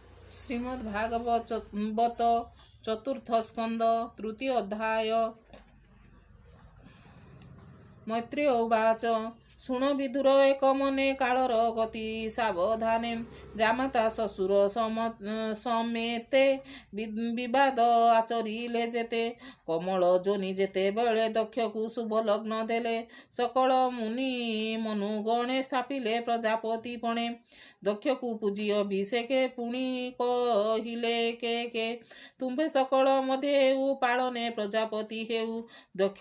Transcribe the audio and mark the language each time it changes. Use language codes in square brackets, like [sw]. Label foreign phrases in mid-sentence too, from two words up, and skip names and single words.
[or] ଶ୍ରୀମଦ୍ଭାଗବତ ଚତୁର୍ଥ ସ୍କନ୍ଦ ତୃତୀୟ ଅଧ୍ୟାୟ। ମୈତ୍ରେୟ ଉବାଚ ଶୁଣ ବିଦୁର ଏକ ମନେ କାଳର ଗତି ସାବଧାନେ ଜାମାତା ଶଶୁର ସମେତେ ବିବାଦ ଆଚରିଲେ ଯେତେ କମଳ ଯୋନି ଯେତେ ବେଳେ ଦକ୍ଷ କୁ ଶୁଭ ଲଗ୍ନ ଦେଲେ ସକଳ ମୁନି ମନୁଗଣେ ସ୍ଥାପିଲେ ପ୍ରଜାପତି ପଣେ ଦକ୍ଷ କୁ ପୂଜି ଅଭିଷେକେ ପୁଣି କହିଲେ କି ତୁମ୍ଭେ ସକଳ ମଧ୍ୟେ ପାଳନେ ପ୍ରଜାପତି ହେଉ ଦକ୍ଷ